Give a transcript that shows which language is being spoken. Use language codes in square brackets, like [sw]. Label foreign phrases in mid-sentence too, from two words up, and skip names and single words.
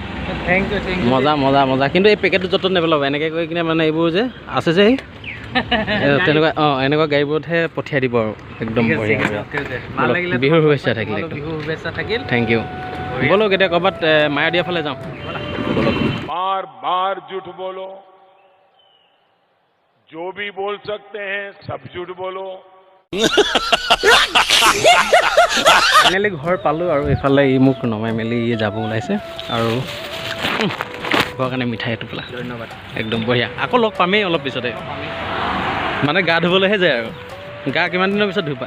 [en] thank you [as] মজা মজা মজা কিন্তু এই পেকেটটো য'ত নেপেলাব এনেকৈ কৰি কিনে মানে এইবোৰ যে আছে যে তেনেকুৱা এনেকুৱা গাড়ীবোৰতহে পঠিয়াই দিব আৰু একদম বঢ়িয়া বিহুৰ শুভেচ্ছা থাকিলে বিহুৰ শুভেচ্ছা থাকিল [en] thank you [as] ব'লক এতিয়া ক'ৰবাত মায়াদিয়া ফালে যাওঁ [hi] बार बार झूठ बोलो जो भी बोल सकते हैं सब झूठ बोलो [as] ফাইনেলি ঘৰ পালোঁ আৰু এইফালে ই মোক নমাই মেলি যাব ওলাইছে আৰু খোৱাৰ কাৰণে মিঠাই টোপোলা ধন্যবাদ একদম বঢ়িয়া আকৌ লগ পামেই অলপ পিছতে মানে গা ধুবলৈহে যায় আৰু গা কিমান দিনৰ পিছত ধুবা